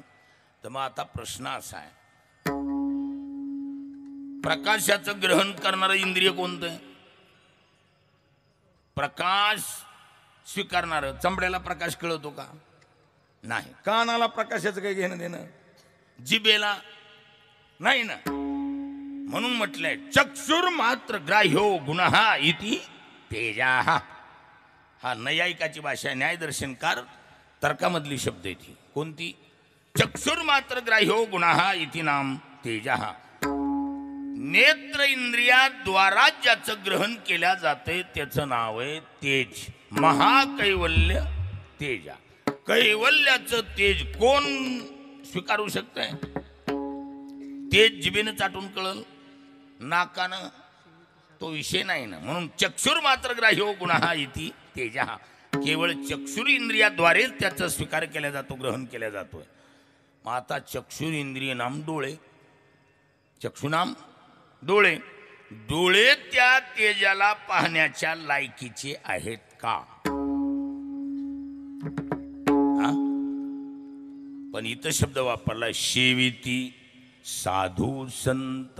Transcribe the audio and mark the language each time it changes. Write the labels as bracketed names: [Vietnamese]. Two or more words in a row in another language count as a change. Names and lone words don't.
[Marathi] तर मग आता प्रश्न असा आहे, प्रकाशाचं ग्रहण करणारं इंद्रिय कोणतं आहे? प्रकाश स्वीकारणारं. चमड्याला प्रकाश कळतो का? नाही. कानाला प्रकाशाचं काही घेणं देणं? जिबेला नाही ना. म्हणून म्हटलंय [Sanskrit] चक्षुर मात्र ग्राह्यो गुणः इति तेजाः. [Marathi] हा नैयायिकाची भाषा, न्यायदर्शनकार तर्कामधली शब्द आहे ती. कोणती? [Sanskrit] चक्षुर मात्र ग्राह्यो गुणः इति नाम तेजाः. [Marathi] नेत्र इंद्रियाद्वारा ज्याचं ग्रहण केल्या जाते त्याचं नाव आहे तेज. [Sanskrit] महाकैवल्य तेजा. [Marathi] कैवल्याचं तेज कोण स्वीकारू शकतंय? तेज जिभेनं चाटून कळल, नाकानं तो विषय नाही ना. म्हणून [Sanskrit] चक्षुर मात्र ग्राह्यो गुणः इति तेजः. [Marathi] केवळ चक्षुर इंद्रियाद्वारेच त्याचा स्वीकार केला जातो, ग्रहण केला जातोय. मग आता चक्षुर इंद्रिय नाम डोळे, चक्षुनाम डोळे. डोळे त्या तेजाला पाहण्याच्या लायकीचे आहेत का? पण इथं शब्द वापरला शेविती साधू संत.